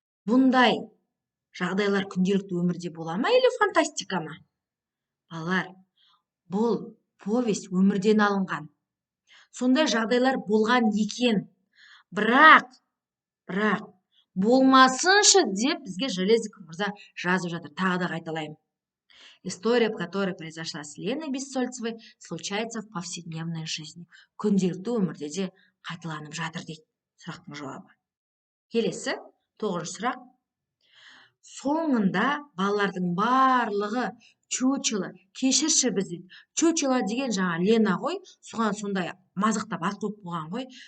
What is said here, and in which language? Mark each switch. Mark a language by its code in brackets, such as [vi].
[kk] Бұндай жағдайлар күнделікті өмірде бола ма или фантастика ма? Балалар, бұл повесть өмірден алынған. Сондай жағдайлар болған екен. Бірақ болмасыншы деп бізге Железников мырза жазып жатыр. Тағы да қайталаймын. [ru] История, которая произошла с Леной Бессольцевой, случается в повседневной жизни. [kk] Күнделікті өмірде де қайталанып жатыр дейді сұрақтың жауабы. Келесі, 9-шы сұрақ. Соңында балалардың барлығы чучело, кешірші біз дейді. Чучело деген жаңа Лена ғой, соған сондай мазықтап ат қойып қойған ғой.